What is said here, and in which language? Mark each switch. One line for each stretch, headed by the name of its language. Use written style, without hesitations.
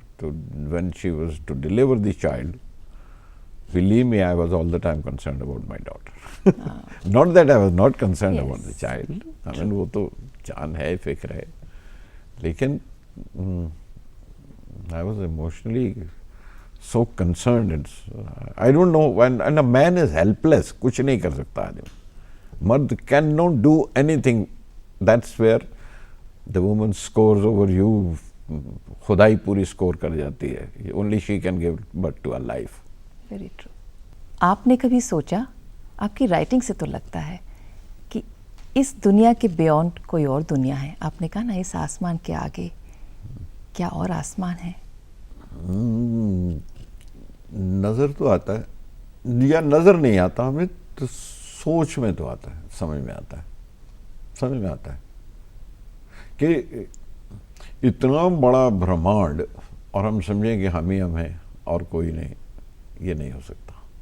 English: तो when she was to deliver the child, believe me, I was all the time concerned about my daughter. Not that I was not concerned about the child, I mean
Hindi: वो तो जान है, फिक्र है, लेकिन
English: I was emotionally so concerned. I don't know, when a man is helpless,
Hindi: कुछ नहीं कर सकता आदमी, मर्द
English: cannot do anything. That's where the woman scores over you.
Hindi: खुदाई पूरी स्कोर कर जाती है।
English: Only she can give birth to a life. Very true.
Hindi: आपने कभी सोचा, आपकी राइटिंग से तो लगता है कि इस दुनिया के बियॉन्ड कोई और दुनिया है? आपने कहा ना, इस आसमान के आगे क्या और आसमान है? नज़र तो आता है, या नज़र नहीं आता हमें, तो सोच में तो आता है, समझ में आता है, समझ में आता है कि इतना बड़ा ब्रह्मांड और हम समझें कि हम ही हम हैं और कोई नहीं, ये नहीं हो सकता।